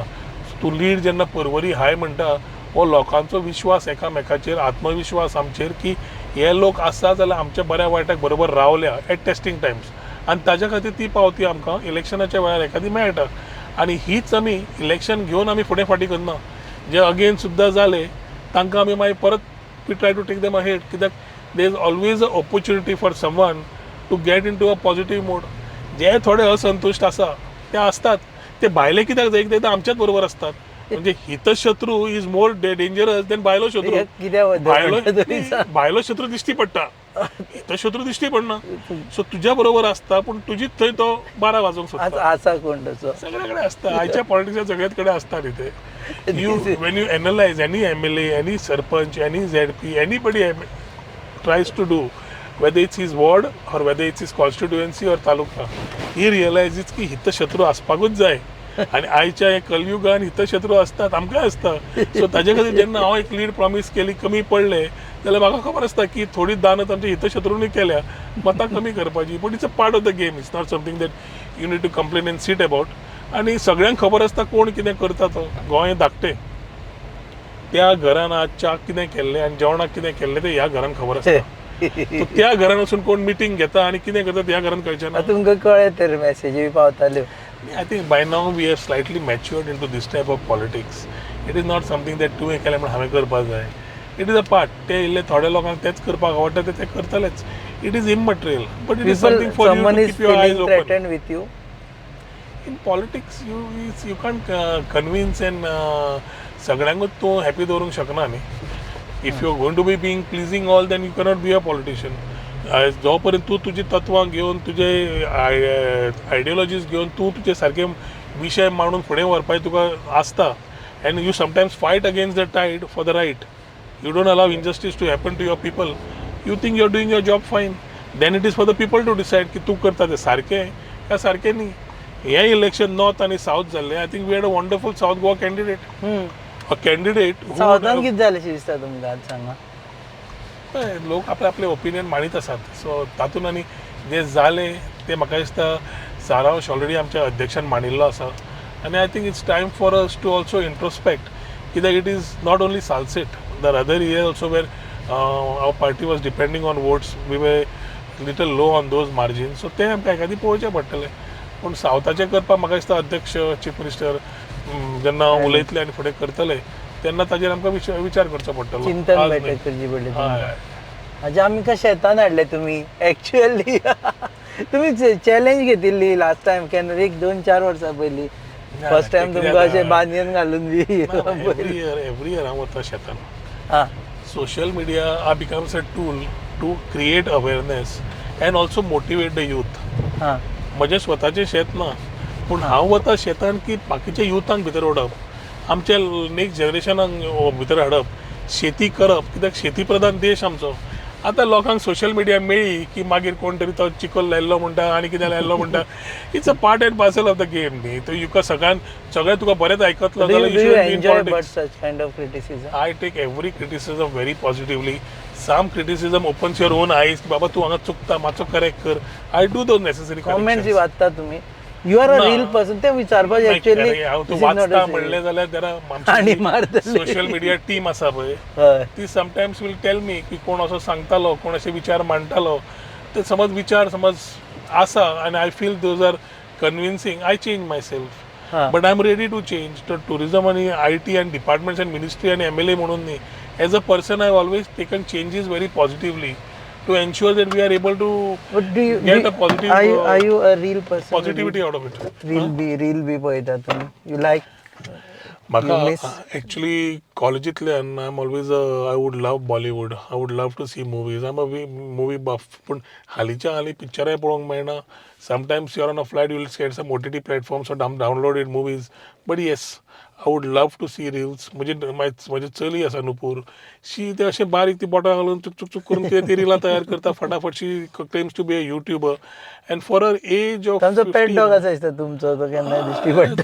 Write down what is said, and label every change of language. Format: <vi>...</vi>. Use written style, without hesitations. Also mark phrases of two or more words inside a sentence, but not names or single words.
<kok>तूं लीड जेन्ना परवरी हाय म्हणटा हो लोकांचो विश्वास एकामेकाचेर, आत्मविश्वास आमचेर की हे लोक आसा जाल्यार आमच्या बऱ्या वायटाक बरोबर रावल्या</kok> <en>at testing times.</en> <kok>आनी ताज्या खातीर ती पावती आमकां इलेक्शनाच्या वेळार एखादी मेळटा. आनी हीच आमी इलेक्शन घेवन आमी फुडें फाटीं करना. जे अगेन सुद्दां जाले तांकां आमी मागीर परत</kok> <en>we try to take them ahead. कित्याक there is always a opportunity for someone to get in to a positive mode.</en> <kok>जे थोडे असंतुश्ट आसा ते असतात, ते भायले कित्याक जाय ते आमच्याच बरोबर असतात. म्हणजे हितशत्रू</kok> <en>is more dangerous than</en> <kok>भायलो शत्रू. भायलो शत्रू दिश्टी पडटा, हितशत्रू दिश्टी पडना. सो तुज्या बरोबर आसता पूण तुजीच थंय तो 12 वाजोवंक सोदता. आसा कोण तसो सगळे कडेन आसता. आयच्या पॉलिटिक्सात सगळ्याच कडेन आसता न्ही ते.</kok> <en>you when you analyse any MLA, any sarpanch, any ZP, एनीबडी tries to do, whether it's his ward or whether it's his constituency or तालुका, he realizes</en> <kok>की हितशत्रू आसपाकूच जाय. आनी आयच्या हे कलयुगान हितशत्रू असतात, आमकां आसता. सो ताजे खातीर जेन्ना हांव एक लीड प्रॉमीस केली, कमी पडले जाल्यार म्हाका खबर आसता की थोडी दानत आमच्या हितशत्रूनी केल्या मतां कमी करपाची.</kok> <en>पूण it's a part of the game. It's not something that you need to complain and sit about.</en> <kok>आनी सगळ्यांक खबर आसता कोण कितें करता तो. गोंय धाकटें, त्या घरान आज च्याक कितें केल्लें आनी जेवणाक कितें केल्लें तें ह्या घरान खबर आसता. सो त्या घरान वचून कोण मिटींग घेता आनी कितें करता त्या घरान कळचें ना. तुमकां कळ्ळें तर मॅसेजी बी पावताल्यो.</kok> <en>I think by now we have slightly matured into this type of politics. It is not something that</en> <kok>तुवें केलें म्हण हांवें करपाक जाय.</kok> <en>It is a part.</en> <kok>ते इल्ले थोड्या लोकांक तेच करपाक आवडटा ते करतलेच.</kok> <en>It is immaterial, but it is something for you to Someone is keep your eyes feeling open. threatened with you. In politics, you can't convince and</en> <kok>सगळ्यांकूच तूं हॅपी दवरूंक शकना न्ही.</kok> <en>If you are going to be being pleasing all, then you cannot be a politician.</en> <kok>जो पर्यंत तूं तुजी तत्वां घेवन, तुजे आयडियोलॉजीज घेवन तूं तुजे सारके विशय मांडून फुडें व्हरपाचें तुका आसता,</kok> <en>and you sometimes fight against the tide for the right. you don't allow injustice to happen to your people. you think you are doing your job fine. then it is for the people to decide</en> <kok>की तूं करता तें सारकें काय सारकें न्ही. हें इलेक्शन नॉर्थ आनी सावथ जाल्लें.</kok> <en>I think we had a wonderful South Goa candidate. A candidate</en> <kok>सावथान कितें जालें अशें दिसता तुमकां आज सांगा. लोक आपले आपले ओपिनियन मांडीत आसात. सो तातूंत आनी जे जालें ते म्हाका दिसता सारांश ऑलरेडी आमच्या अध्यक्षान मांडिल्लो आसा.</kok> <en>आनी I think it's time for us to also introspect. कित्याक it is not only सालसेट, the other year also where our party was depending on votes, we were little low on those margins.</en> <kok>So ते आमकां एखादी पळोवचें पडटलें. पूण सावथाचें करपाक म्हाका दिसता अध्यक्ष चीफ मिनिस्टर जेन्ना उलयतले आनी फुडें करतले तेन्ना ताजेर आमकां विचार करचो पडटलो. चिंतन आज बेटर न्ही. करची पडली हय. हाजे आमकां शेतान हाडले तुमी एक्चुअली तुमी चॅलेंज घेतिल्ली</kok> <en>last time</en> <kok>केन्ना 1-2-4 वर्सां पयलीं</kok> <en>first time</en> <kok>ते तुमकां कित्याक अशें बानयन घालून बी</kok> <en>every year</en> <kok>हांव वता शेतान. हां</kok> <en>Social media becomes a tool to create awareness and also motivate the youth.</en> <kok>हां म्हजें स्वताचें शेत ना पूण हांव वता शेतान की बाकीच्या युथांक भितर ओडप आमच्या नेक्स्ट जनरेशनाक भितर हाडप शेती करप कित्याक शेती प्रधान देश आमचो. आतां लोकांक</kok> <en>social media</en> <kok>मेळ्ळी की मागीर कोण तरी तो चिकोल लायल्लो म्हणटा आनी कितें लायल्लो म्हणटा.</kok> <en>it's a part and parcel of the game न्ही.</en> <kok>तो तुका सगळें तुका बरेंच आयकतलो</kok> <en>Do</en> <kok>जाल्यार</kok> <en>you you should be in enjoy but politics. such kind of criticism? I take every criticism very positively. Some criticism opens your own eyes.</en> <kok>बाबा तू हांगा चुकता मातसो करेक्ट कर.</kok> <en>I do those necessary</en> <kok>कॉमेंट्स जी</kok> <en>corrections.</en> <kok>वाचता तुमी</kok> <en>you are a</en> <kok>ना.</kok> <en>reel person</en> <kok>ते विचारपाचें नाही, एक्चुअली खरें, हांव तूं वाचता म्हणलें जाल्यार जरा आनी मारतले.</kok> <en>social media team</en> <kok>आसा पळय हय ती</kok> <en>sometimes will tell me</en> <kok>की कोण असो सांगतालो कोण असे विचार मांडटालो ते समज विचार समज आसा आनी</kok> <en>I feel those are convincing I change my self.</en> <kok>हां.</kok> <en>but I am ready to change.</en> <kok>तर टुरिझम आणि IT</kok> <en>and departments and ministry</en> <kok>आणि MLA म्हणून न्ही</kok> <en>as a person I always taken changes very positively to ensure that we are able to But do you get a are positive you a real person? positivity out of it.</en> <kok>रील बी पळयता तुमी</kok> <en>you like</en> <kok>म्हाका</kok> <en>You miss? एक्चुअली कॉलेजींतल्यान I am always I would love Bollywood. I would love to see movies. I am a movie buff.</en> <kok>पूण हालीं पिक्चराय पळोवंक मेळना.</kok> <en>sometimes you are on a flight you will get some OTT platforms or downloaded movies. but yes I would love to see reels.</en> <kok>म्हजी चली आसा नुपूर शी ते अशें बारीक ती बोटां घालून चुक चुक चुक करून कितें ती रिलां तयार करता फटाफट.</kok> <en>she claims to be a YouTuber and for her age of</en> <kok>तांचो</kok> <en>pet dog</en> <kok>आसा दिसता तुमचो तो केन्ना दिश्टी पडटा.</kok>